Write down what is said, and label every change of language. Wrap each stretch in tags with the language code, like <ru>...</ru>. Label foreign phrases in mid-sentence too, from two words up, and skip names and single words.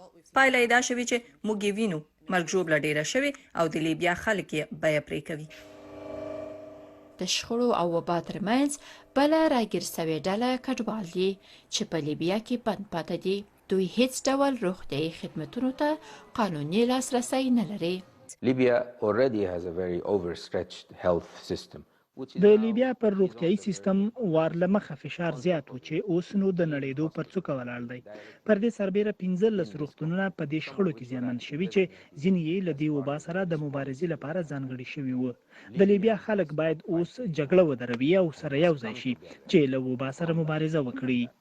<ps>پایله یې دا شوې چې موږ یې وینو، مرګ ژوبله ډېره شوې او د لیبیا خلک یې بیه پرې کوي. د شخړو او وبا ترمنځ بله راګیر سوې ډله کډوال دي چې په لیبیا کې بند پاتې دي. دوی هیڅ ډول روغتیایي خدمتونو ته قانوني لاسرسی نه لري.</ps> <en>Libya already has a very overstretched health system.</en> <ps>د لیبیا پر روغتیایي سیستم وارله مخه فشار زیات و چې اوس نو د نړېدو پر څوکه ولاړ دی. پر دې سربیره 15 روغتونونه په دې شخړو کې زیانمن شوي چې ځینې یې له دې وبا سره د مبارزې لپاره ځانګړي شوي وو. د لیبیا خلک باید اوس جګړه ودروي او سره یو ځای شي چې له وبا سره مبارزه وکړي.</ps>